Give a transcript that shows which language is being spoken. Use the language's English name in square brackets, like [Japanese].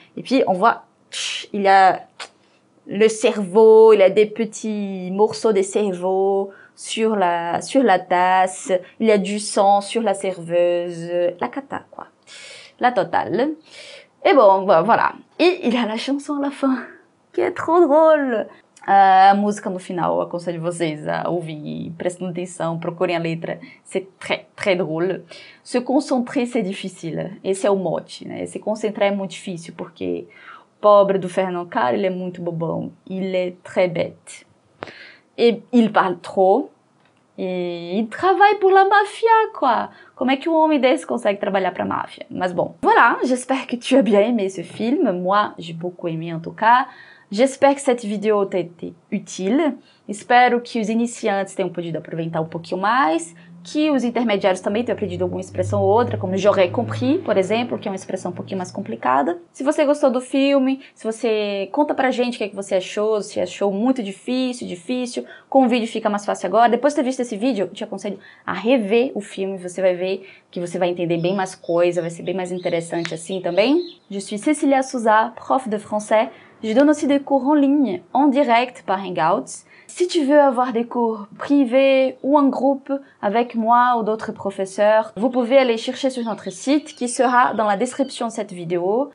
[French] Et puis on voit, il a le cerveau, il a des petits morceaux de cerveau sur la tasse, il y a du sang sur la serveuse, la cata quoi, la totale. Et bon, voilà. E il a la chanson à la fin, [Portuguese] que é [French] trop drôle. [Portuguese] A música no final, aconselho vocês a ouvir, prestem atenção, procurem a letra, [French] c'est très, très drôle. Se concentrer, c'est difficile, [Portuguese] esse é o mote, né? Se concentrar é muito difícil, porque o pobre do Fernand, cara, ele é muito bobão, [French] il est très bête. Et il parle trop, et il travaille pour la mafia, quoi. [Portuguese] Como é que um homem desse consegue trabalhar pra máfia? [French] Mas bon, voilà, j'espère que tu as bien aimé ce film. Moi, j'ai beaucoup aimé en tout cas. J'espère que cette vidéo t'a été utile. [Portuguese] Espero que os iniciantes tenham podido aproveitar um pouquinho mais, que os intermediários também tenham aprendido alguma expressão ou outra, como [French] j'aurais compris, [Portuguese] por exemplo, que é uma expressão um pouquinho mais complicada. Se você gostou do filme, se você conta pra gente o que é que você achou, se achou muito difícil, com o vídeo fica mais fácil agora. Depois de ter visto esse vídeo, eu te aconselho a rever o filme, você vai ver que você vai entender bem mais coisa, vai ser bem mais interessante assim também. [French] Je suis Cécilia Souza, prof de français. Je donne aussi des cours en ligne, en direct par Hangouts. Si tu veux avoir des cours privés ou en groupe avec moi ou d'autres professeurs, vous pouvez aller chercher sur notre site qui sera dans la description de cette vidéo.